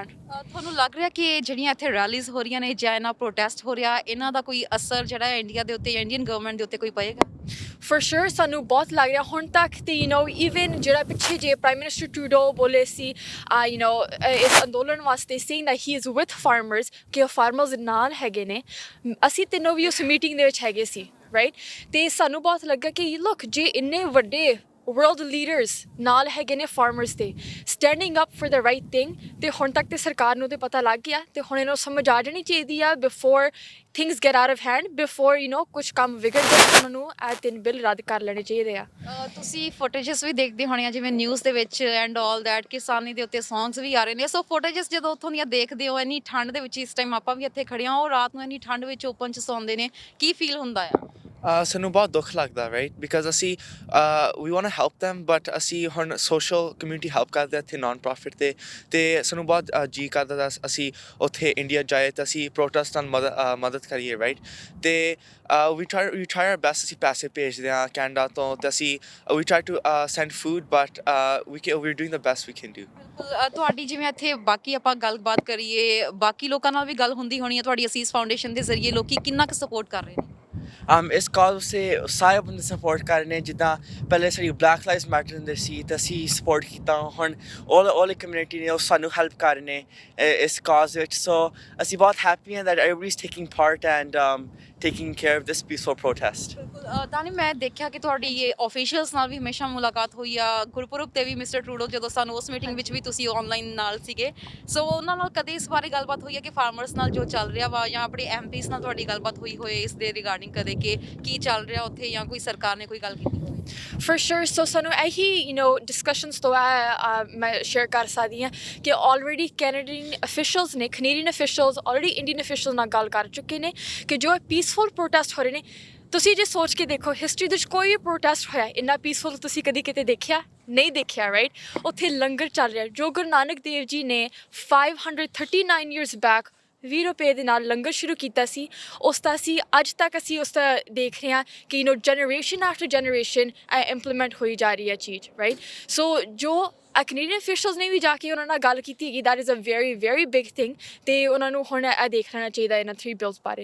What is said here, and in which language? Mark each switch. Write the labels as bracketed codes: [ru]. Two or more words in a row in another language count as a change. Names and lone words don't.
[pa] ਤੁਹਾਨੂੰ ਲੱਗ ਰਿਹਾ ਕਿ ਜਿਹੜੀਆਂ ਇੱਥੇ ਰੈਲੀਜ਼ ਹੋ ਰਹੀਆਂ ਨੇ ਜਾਂ ਇਹਨਾਂ ਪ੍ਰੋਟੈਸਟ ਹੋ ਰਿਹਾ ਇਹਨਾਂ ਦਾ ਕੋਈ ਅਸਰ ਜਿਹੜਾ ਹੈ ਇੰਡੀਆ ਦੇ ਉੱਤੇ ਜਾਂ ਇੰਡੀਅਨ ਗਵਰਨਮੈਂਟ ਦੇ ਉੱਤੇ ਕੋਈ ਪਏਗਾ? [en] for sure [pa] ਸਾਨੂੰ ਬਹੁਤ ਲੱਗ ਰਿਹਾ ਹੁਣ ਤੱਕ ਤੇ ਈਵਨ ਜਿਹੜਾ ਪਿੱਛੇ ਜੇ [en] prime minister [pa] ਟਰੂਡੋ ਬੋਲੇ ਸੀ ਇਸ ਅੰਦੋਲਨ ਵਾਸਤੇ [en] saying that he is with farmers [pa] ਕਿ ਉਹ ਫਾਰਮਰਸ ਨਾਲ ਹੈਗੇ ਨੇ। ਅਸੀਂ ਤਿੰਨੋਂ ਵੀ ਉਸ ਮੀਟਿੰਗ ਦੇ ਵਿੱਚ ਹੈਗੇ ਸੀ ਰਾਈਟ ਤੇ ਸਾਨੂੰ ਬਹੁਤ ਲੱਗਾ ਕਿ ਲੁੱਕ ਜੇ ਇੰਨੇ ਵੱਡੇ [en] world leaders [pa] ਨਾਲ ਹੈਗੇ ਨੇ ਫਾਰਮਰਸ ਦੇ [en] standing up for the right thing [pa] ਤੇ ਹੁਣ ਤੱਕ ਤੇ ਸਰਕਾਰ ਨੂੰ ਤੇ ਪਤਾ ਲੱਗ ਗਿਆ ਤੇ ਹੁਣ ਇਹਨੂੰ ਸਮਝ ਆ ਜਾਣੀ ਚਾਹੀਦੀ ਆ [en] before things get out of hand before [pa] ਕੁਝ ਕੰਮ ਵਿਗੜ ਜਾਏ ਉਹਨਾਂ ਨੂੰ ਇਹ 3 ਬਿੱਲ ਰੱਦ ਕਰ ਲੈਣੇ ਚਾਹੀਦੇ ਆ। ਤੁਸੀਂ ਫੁਟੇਜਸ ਵੀ ਦੇਖਦੇ ਹੋਣੇ ਆ ਜਿਵੇਂ ਨਿਊਜ਼ ਦੇ ਵਿੱਚ [en] and all that [pa] ਕਿਸਾਨੀ ਦੇ ਉੱਤੇ ਸੌਂਗਸ ਵੀ ਆ ਰਹੇ ਨੇ ਸੋ ਫੁਟੇਜਸ ਜਦੋਂ ਉੱਥੋਂ ਦੀਆਂ ਦੇਖਦੇ ਹੋ ਇੰਨੀ ਠੰਡ ਦੇ ਵਿੱਚ ਇਸ ਟਾਈਮ ਆਪਾਂ ਵੀ ਇੱਥੇ ਖੜੇ ਹਾਂ ਉਹ ਰਾਤ ਨੂੰ ਇੰਨੀ ਠੰਡ ਵਿੱਚ ਓਪਨ 'ਚ ਸੌਂਦੇ ਨੇ ਕੀ ਫੀਲ ਹੁੰਦਾ ਆ? ਸਾਨੂੰ ਬਹੁਤ ਦੁੱਖ ਲੱਗਦਾ [en] right because [pa] ਅਸੀਂ ਵੀ [en] want to help them [pa] ਬਟ ਅਸੀਂ ਹੁਣ [en] social community help [pa] ਕਰਦੇ ਹਾਂ ਇੱਥੇ [en] non profit [pa] ਤੇ ਸਾਨੂੰ ਬਹੁਤ ਜੀ ਕਰਦਾ ਤਾਂ ਅਸੀਂ ਉੱਥੇ ਇੰਡੀਆ ਜਾਏ ਤਾਂ ਅਸੀਂ ਪ੍ਰੋਟੈਸਟ ਨਾਲ ਮਦਦ ਕਰੀਏ ਰਾਈਟ ਤੇ [en] we try our best [pa] ਅਸੀਂ ਪੈਸੇ ਭੇਜਦੇ ਹਾਂ ਕੈਨੇਡਾ ਤੋਂ ਤੇ ਅਸੀਂ [en] we try to send food but we're doing the best we can do। [pa] ਬਿਲਕੁਲ ਤੁਹਾਡੀ ਜਿਵੇਂ ਇੱਥੇ ਬਾਕੀ ਆਪਾਂ ਗੱਲਬਾਤ ਕਰੀਏ ਬਾਕੀ ਲੋਕਾਂ ਨਾਲ ਵੀ ਗੱਲ ਹੁੰਦੀ ਹੋਣੀ ਹੈ ਤੁਹਾਡੀ ਅਸੀਸ ਫਾਊਂਡੇਸ਼ਨ ਦੇ ਜ਼ਰੀਏ ਲੋਕੀ ਕਿੰਨਾ ਕੁ ਸਪੋਰਟ ਕਰ ਰਹੇ ਨੇ? ਇਸ ਕਾਜ਼ ਸੇ ਸਾਰੇ ਬੰਦੇ ਸਪੋਰਟ ਕਰ ਰਹੇ ਨੇ ਜਿੱਦਾਂ ਪਹਿਲੇ ਸਾਡੀ ਬਲੈਕ ਲਾਈਵਸ ਮੈਟਰ ਹੁੰਦੇ ਸੀ ਤਾਂ ਅਸੀਂ ਸਪੋਰਟ ਕੀਤਾ ਹੁਣ [en] all community [pa] ਨੇ ਉਹ ਸਾਨੂੰ ਹੈਲਪ ਕਰ ਰਹੇ ਨੇ ਇਸ ਕਾਜ਼ ਵਿੱਚ ਸੋ ਅਸੀਂ ਬਹੁਤ ਹੈਪੀ ਹਾਂ [en] that everybody is taking part and taking care of this peaceful protest। [pa] ਬਿਲਕੁਲ ਤਾਨੀ ਮੈਂ ਦੇਖਿਆ ਕਿ ਤੁਹਾਡੀ ਇਹ ਆਫੀਸ਼ੀਅਲਸ ਨਾਲ ਵੀ ਹਮੇਸ਼ਾ ਮੁਲਾਕਾਤ ਹੋਈ ਆ ਗੁਰਪੁਰਬ ਤੇ ਵੀ ਮਿਸਟਰ ਟਰੂਡੋ ਜਦੋਂ ਸਾਨੂੰ ਉਸ ਮੀਟਿੰਗ ਵਿੱਚ ਵੀ ਤੁਸੀਂ ਆਨਲਾਈਨ ਨਾਲ ਸੀਗੇ ਸੋ ਉਹਨਾਂ ਨਾਲ ਕਦੇ ਇਸ ਬਾਰੇ ਗੱਲਬਾਤ ਹੋਈ ਹੈ ਕਿ ਫਾਰਮਰਸ ਨਾਲ ਜੋ ਚੱਲ ਰਿਹਾ ਵਾ ਜਾਂ ਆਪਣੇ ਐਮਪੀਸ ਨਾਲ ਤੁਹਾਡੀ ਗੱਲਬਾਤ ਹੋਈ ਹੋਏ ਇਸ ਦੇ ਰਿਗਾਰਡਿੰਗ ਕਦੇ ਕਿ ਕੀ ਚੱਲ ਰਿਹਾ ਉੱਥੇ ਜਾਂ ਕੋਈ ਸਰਕਾਰ ਨੇ ਕੋਈ ਗੱਲ ਕੀਤੀ ਹੋਵੇ? [en] For sure so [pa] ਸਾਨੂੰ ਇਹੀ discussions ਤੋਂ ਮੈਂ ਸ਼ੇਅਰ ਕਰ ਸਕਦੀ ਹਾਂ ਕਿ [en] already Canadian officials [pa] ਨੇ [en] Canadian officials already Indian official [pa] ਨਾਲ ਗੱਲ ਕਰ ਚੁੱਕੇ ਨੇ ਕਿ ਜੋ [en] peaceful protest [pa] ਹੋ ਰਹੇ ਨੇ ਤੁਸੀਂ ਜੇ ਸੋਚ ਕੇ ਦੇਖੋ ਹਿਸਟਰੀ ਦੇ ਵਿੱਚ ਕੋਈ ਵੀ ਪ੍ਰੋਟੈਸਟ ਹੋਇਆ ਇੰਨਾ ਪੀਸਫੁਲ ਤੁਸੀਂ ਕਦੀ ਕਿਤੇ ਦੇਖਿਆ ਨਹੀਂ ਦੇਖਿਆ ਰਾਈਟ ਉੱਥੇ ਲੰਗਰ ਚੱਲ ਰਿਹਾ ਜੋ ਗੁਰੂ ਨਾਨਕ ਦੇਵ ਜੀ ਨੇ [en] 539 years back [pa] 20 ਰੁਪਏ ਦੇ ਨਾਲ ਲੰਗਰ ਸ਼ੁਰੂ ਕੀਤਾ ਸੀ ਉਸ ਦਾ ਅਸੀਂ ਅੱਜ ਤੱਕ ਅਸੀਂ ਉਸ ਦਾ ਦੇਖ ਰਹੇ ਹਾਂ ਕਿ [en] generation after generation implement [pa] ਹੋਈ ਜਾ ਰਹੀ ਹੈ ਚੀਜ਼ [en] right so [pa] ਜੋ [en] Canadian officials [pa] ਨੇ ਵੀ ਜਾ ਕੇ ਉਹਨਾਂ ਨਾਲ ਗੱਲ ਕੀਤੀ ਹੈਗੀ [en] that is a very very big thing [pa] ਤੇ ਉਹਨਾਂ ਨੂੰ ਹੁਣ ਇਹ ਦੇਖ ਲੈਣਾ ਚਾਹੀਦਾ ਇਹਨਾਂ 3 ਬਿਲਸ ਬਾਰੇ।